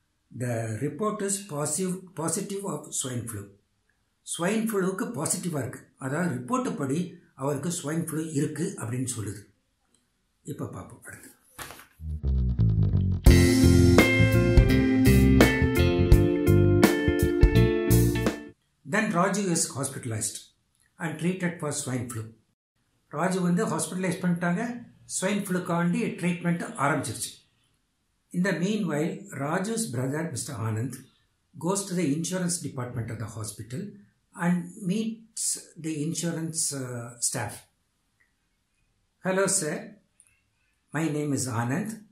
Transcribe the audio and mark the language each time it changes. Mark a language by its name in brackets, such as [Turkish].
[English] The report is positive of swine flu. [Tamil] Swine fluக்கு பாசிட்டிவாக இருக்குது. அதாவது ரிப்போர்ட்டு படி அவருக்கு ஸ்வைன் ஃப்ளூ இருக்குது அப்படின்னு சொல்லுது. இப்போ பார்ப்போம் அடுத்து. [English] Then Raju is hospitalized and treated for swine flu. [Tamil] Raju வந்து ஹாஸ்பிட்டலைஸ் பண்ணிட்டாங்க. ஸ்வைன் ஃப்ளூக்காண்டி ட்ரீட்மெண்ட் ஆரம்பிச்சிருச்சு. [English] In the meanwhile, Raju's brother, Mr. Anand, goes to the insurance department of the hospital and meets the insurance staff. Hello, sir. My name is Anand.